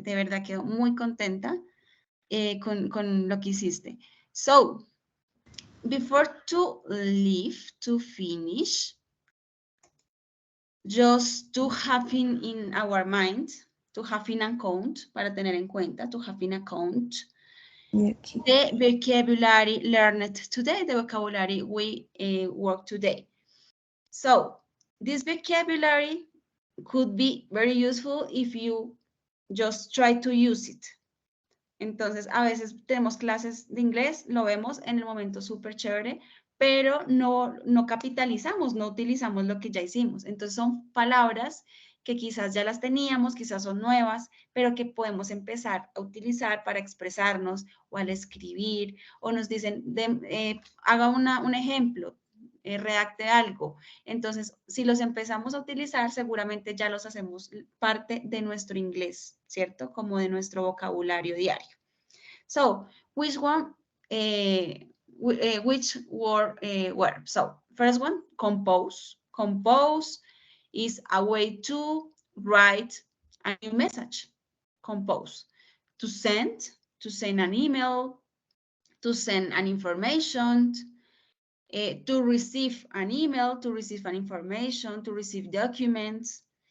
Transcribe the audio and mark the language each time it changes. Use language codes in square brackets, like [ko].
[es] De verdad quedo muy contenta con lo que hiciste. [en] So, before to leave, to finish, just to have in our mind, to have in account, [es] para tener en cuenta, [en] to have in account, Okay. the vocabulary learned today, the vocabulary we work today. So, this vocabulary could be very useful if you just try to use it. [es] Entonces, a veces tenemos clases de inglés, lo vemos en el momento súper chévere, pero no capitalizamos, no utilizamos lo que ya hicimos. Entonces, son palabras que quizás ya las teníamos, quizás son nuevas, pero que podemos empezar a utilizar para expresarnos o al escribir, o nos dicen, haga un ejemplo, redacte algo. Entonces, si los empezamos a utilizar, seguramente ya los hacemos parte de nuestro inglés, ¿cierto? Como de nuestro vocabulario diario. [en] So, which one, which word were? So, first one, compose. Compose is a way to write a new message. Compose. To send an email, to send an information, to receive an email, to receive an information, to receive documents.